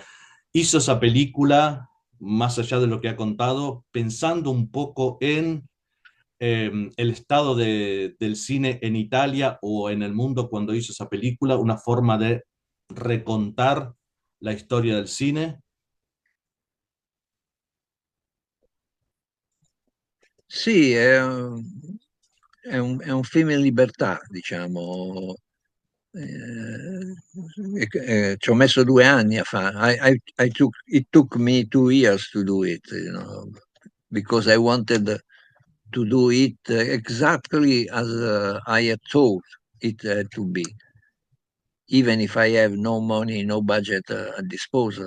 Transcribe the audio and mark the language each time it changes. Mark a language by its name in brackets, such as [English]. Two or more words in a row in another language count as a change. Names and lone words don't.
[Spanish] Hizo esa película, más allá de lo que ha contado, pensando un poco en el estado del cine en Italia o en el mundo cuando hizo esa película, una forma de recontar la historia del cine. [Italian] Sì, è un film in libertà, diciamo. Ci ho messo 2 anni a fare. [English] It took me 2 years to do it, because I wanted to do it exactly as I had thought it had to be, even if I have no money, no budget at disposal.